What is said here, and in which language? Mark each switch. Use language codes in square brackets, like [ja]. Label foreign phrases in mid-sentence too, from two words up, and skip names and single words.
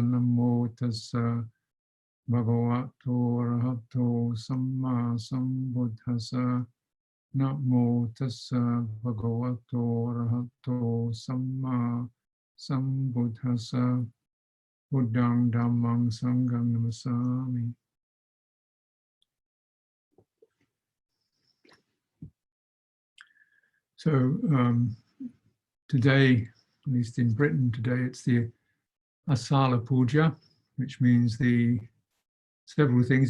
[pi] Namo tassa bhagavato arahato samma sambuddhassa. Namo tassa bhagavato arahato samma sambuddhassa. Buddhang dhammang sanghang namasami. [en] So today, at least in Britain today, it's the Asala Puja, which means the several things.